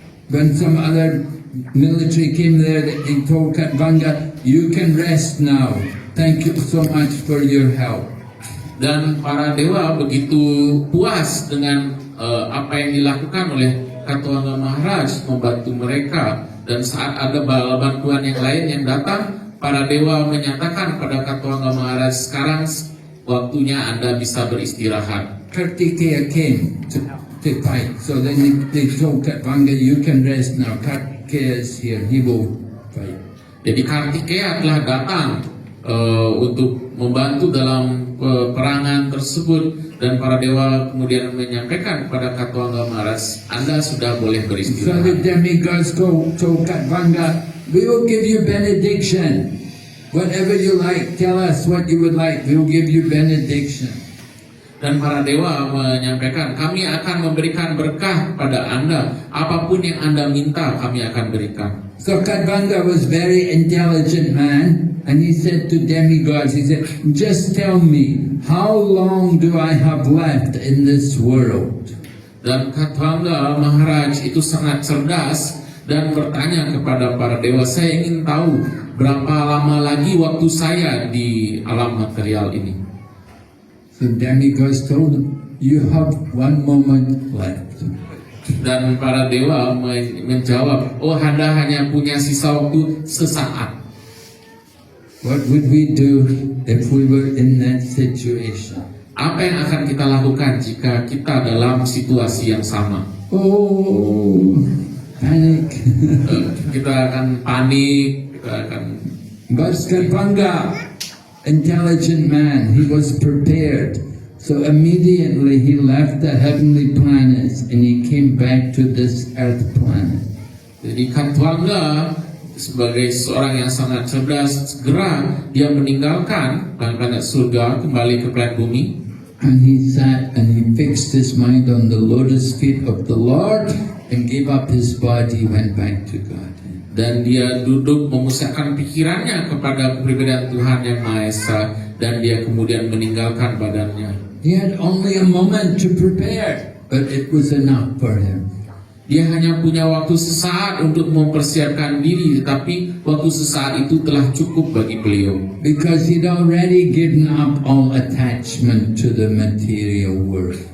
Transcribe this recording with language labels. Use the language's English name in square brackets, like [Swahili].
[English] When some other military came there, they told Katvanga, "You can rest now. Thank you so much for your help." [Indonesian] Dan para dewa begitu puas dengan apa yang dilakukan oleh Katwanga Maharaj membantu mereka. Dan saat ada bala bantuan yang lain yang datang, para dewa menyatakan pada Katwanga Maharaj, sekarang waktunya Anda bisa beristirahat. [English] Kartikeya came to fight, so then they told Katvanga, "You can rest now. Kartikeya is here. He will fight." [Indonesian] Jadi Kartikeya telah datang untuk membantu dalam peperangan tersebut, dan para dewa kemudian menyampaikan kepada Katwanga Maharaj, Anda sudah boleh [English] So the [Indonesian] beristirahat. [English] demigods told Katvanga, "We will give you benediction. Whatever you like, tell us what you would like. We will give you benediction." [Indonesian] Dan para dewa menyampaikan, kami akan memberikan berkah pada Anda, apapun yang Anda minta kami akan berikan. [English] So Katvanga was very intelligent man, and he said to demigods, he said, "Just tell me, how long do I have left in this world?" [Indonesian] Dan Katwanga Maharaj itu sangat cerdas dan bertanya kepada para dewa, saya ingin tahu berapa lama lagi waktu saya di alam material ini. [English] So demigods told him, "You have 1 moment left." [Indonesian] Dan para dewa menjawab, oh Anda hanya punya sisa waktu sesaat. [English] What would we do if we were in that situation? [Indonesian] Apa yang akan kita lakukan jika kita dalam situasi yang sama? [English] Oh, panic. [Indonesian] Kita akan panik, kita akan... [English] But Katvanga, intelligent man, he was prepared. So immediately he left the heavenly planets and he came back to this earth planet. [Indonesian] Jadi Katwanga sebagai seorang yang sangat cerdas, segera dia meninggalkan planet surga, kembali ke planet bumi. [English] And he sat and he fixed his mind on the lotus feet of the Lord and gave up his body, went back to God. [Indonesian] Dan dia duduk memusatkan pikirannya kepada kepribadian Tuhan Yang Maha Esa, dan dia kemudian meninggalkan badannya. [English] He had only a moment to prepare, but it was enough for him. [Indonesian] Dia hanya punya waktu sesaat untuk mempersiapkan diri, tetapi waktu sesaat itu telah cukup bagi beliau. [English] Because he'd already given up all attachment to the material world.